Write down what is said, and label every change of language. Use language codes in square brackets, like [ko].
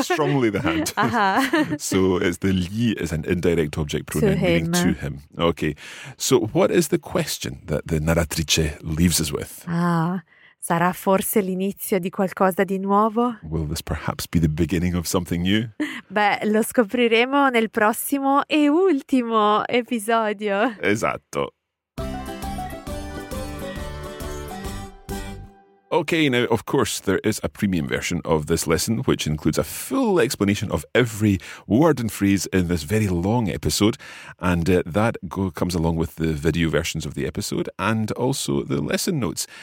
[en] Strongly the hand. Uh-huh. So it's the gli is an indirect object pronoun, to meaning him. To him. Okay, so what is the question that the narratrice leaves us with? [it] Sarà forse l'inizio di qualcosa di nuovo? [en] Will this perhaps be the beginning of something new? [it] Beh, lo scopriremo nel prossimo e ultimo episodio. Esatto. [en] Okay, now, of course, there is a premium version of this lesson, which includes a full explanation of every word and phrase in this very long episode. And comes along with the video versions of the episode and also the lesson notes.